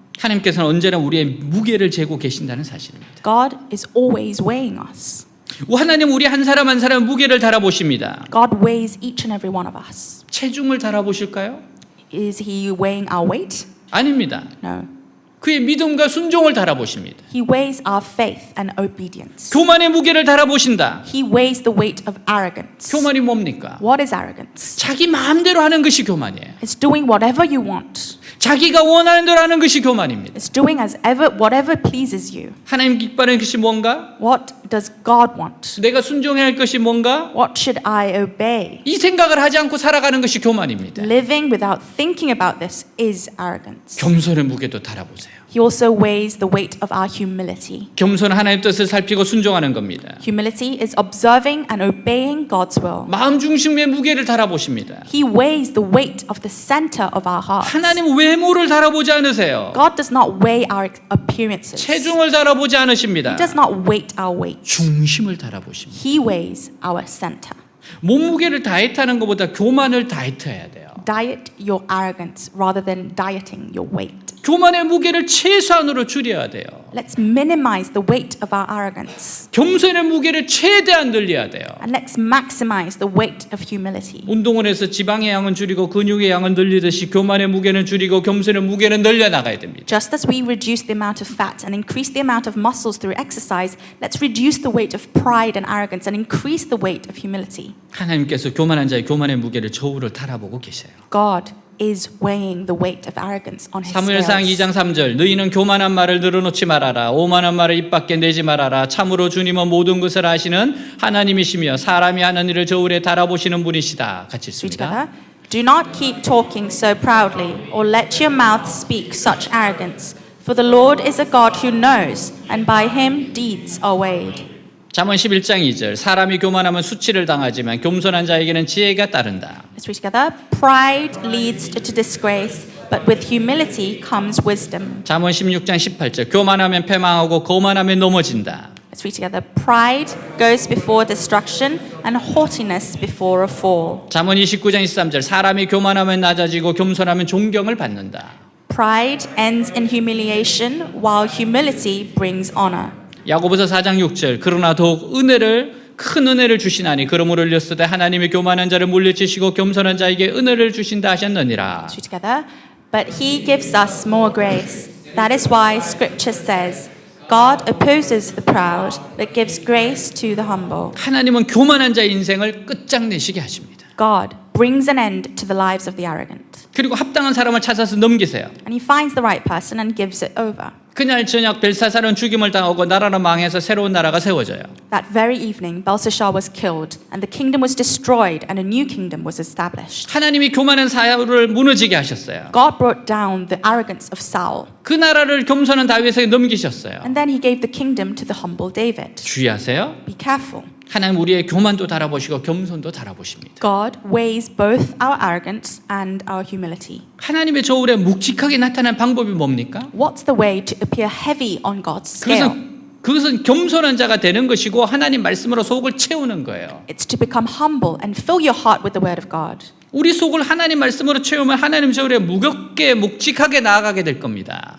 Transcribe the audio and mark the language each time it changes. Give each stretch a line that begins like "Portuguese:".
Korean: 하나님께서는 언제나 우리의 무게를 재고 계신다는 사실입니다.
English: God is always weighing us.
Korean: 하나님 우리 한 사람 한 사람 무게를 달아보십니다.
English: God weighs each and every one of us.
Korean: 체중을 달아보실까요?
English: Is he weighing our weight?
Korean: 아닙니다.
English: No.
Korean: 그의 믿음과 순종을 달아보십니다.
English: He weighs our faith and obedience.
Korean: 교만의 무게를 달아보신다.
English: He weighs the weight of arrogance.
Korean: 교만이 뭡니까?
English: What is arrogance?
Korean: 자기 마음대로 하는 것이 교만이에요.
English: It's doing whatever you want.
Korean: 자기가 원하는 대로 하는 것이 교만입니다.
English: It's doing whatever pleases you.
Korean: 하나님 기뻐하는 것이 뭔가?
English: What does God want?
Korean: 내가 순종해야 할 것이 뭔가?
English: What should I obey?
Korean: 이 생각을 하지 않고 살아가는 것이 교만입니다.
English: Living without thinking about this is arrogance.
Korean: 겸손의 무게도 달아보세요.
English: He also weighs the weight of our humility.
Korean: 겸손은 하나님의 뜻을 살피고 순종하는 겁니다.
English: Humility is observing and obeying God's will.
Korean: 마음 중심의 무게를 달아보십니다.
English: He weighs the weight of the center of our hearts.
Korean: 하나님 외모를 달아보지 않으세요.
English: God does not weigh our appearances.
Korean: 체중을 달아보지 않으십니다.
English: He does not weight our weight.
Korean: 중심을 달아보십니다.
English: He weighs our center.
Korean: 몸무게를 다이어트하는 것보다 교만을 다이어트해야 돼요.
English: Diet your arrogance rather than dieting your weight.
Korean: 교만의 무게를 최소한으로 줄여야 돼요.
English: Let's minimize the weight of our arrogance.
Korean: 겸손의 무게를 최대한 늘려야 돼요.
English: And let's maximize the weight of humility.
Korean: 운동을 해서 지방의 양은 줄이고 근육의 양은 늘리듯이 교만의 무게는 줄이고 겸손의 무게는 늘려나가야 됩니다.
English: Just as we reduce the amount of fat and increase the amount of muscles through exercise, let's reduce the weight of pride and arrogance and increase the weight of humility.
Korean: 하나님께서 교만한 자의 교만의 무게를 저울로 달아보고 계세요.
English: God is weighing the weight of arrogance on his
Korean: 사무엘상
English: scales.
Korean: 2장 3절 너희는 교만한 말을 늘어놓지 말아라 오만한 말을 입 밖에 내지 말아라 참으로 주님은 모든 것을 아시는 하나님이시며 사람이 하는 일을 저울에 달아보시는 분이시다. 같이
English: Read
Korean: 읽습니다.
English: together. Do not keep talking so proudly, or let your mouth speak such arrogance. For the Lord is a God who knows, and by him deeds are weighed.
Korean: 잠언 11장 2절 사람이 교만하면 수치를 당하지만 겸손한 자에게는 지혜가 따른다.
English: Let's read together. Pride leads to disgrace, but with humility comes wisdom.
Korean: 잠언 16장 18절 교만하면 패망하고 거만하면 넘어진다.
English: Let's read together. Pride goes before destruction, and haughtiness before a fall.
Korean: 잠언 29장 23절 사람이 교만하면 낮아지고 겸손하면 존경을 받는다.
English: Pride ends in humiliation, while humility brings honor.
Korean: 야고보서 4장 6절 그러나 더욱 큰 은혜를 주시나니 그러므로 흘렸으되 하나님이 교만한 자를 물리치시고 겸손한 자에게 은혜를 주신다 하셨느니라.
English: Let's read together. But he gives us more grace. That is why Scripture says, God opposes the proud, but gives grace to the humble.
Korean: 하나님은 교만한 자의 인생을 끝장내시게 하십니다.
English: God brings an end to the lives of the arrogant.
Korean: 그리고 합당한 사람을 찾아서 넘기세요.
English: And he finds the right person and gives it over.
Korean: 그날 저녁 벨사살은 죽임을 당하고 나라는 망해서 새로운 나라가 세워져요.
English: That very evening, Belshazzar was killed, and the kingdom was destroyed, and a new kingdom was established.
Korean: 하나님이 교만한 사울을 무너지게 하셨어요.
English: God brought down the arrogance of Saul,
Korean: 그 나라를 겸손한 다윗에게 넘기셨어요.
English: and then he gave the kingdom to the humble David.
Korean: 주의하세요.
English: Be careful.
Korean: 하나님 우리의 교만도 달아보시고 겸손도 달아보십니다.
English: God weighs both our arrogance and our humility.
Korean: 하나님의 저울에 묵직하게 나타난 방법이 뭡니까?
English: What's the way to appear heavy on God's scale?
Korean: 그것은 겸손한 자가 되는 것이고 하나님 말씀으로 속을 채우는 거예요.
English: It's to become humble and fill your heart with the word of God.
Korean: 우리 속을 하나님 말씀으로 채우면 하나님 저울에 무겁게 묵직하게 나아가게 될 겁니다.